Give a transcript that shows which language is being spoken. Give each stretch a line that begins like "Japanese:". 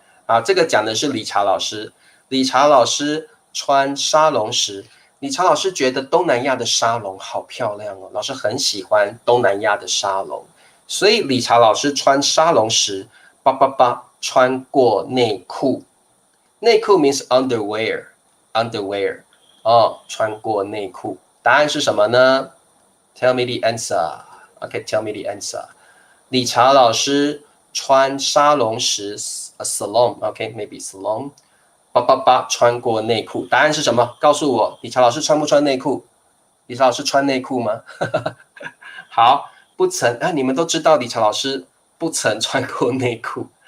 Chinese: 啊，这个讲的是理查老师。理查老师穿沙龙时，理查老师觉得东南亚的沙龙好漂亮哦，老师很喜欢东南亚的沙龙，所以理查老师穿沙龙时，穿过内裤。内裤
English: means underwear
Chinese: 哦，穿过内裤。答案是什么呢？
English: Tell me the answer. Okay, tell me the answer.
Chinese: 理查老师穿沙龙时
English: a salon. Okay, maybe salon.
Chinese: 穿过内裤。答案是什么？告诉我，理查老师穿不穿内裤？理查老师穿内裤吗？好，不曾啊，你们都知道理查老师不曾穿过内裤。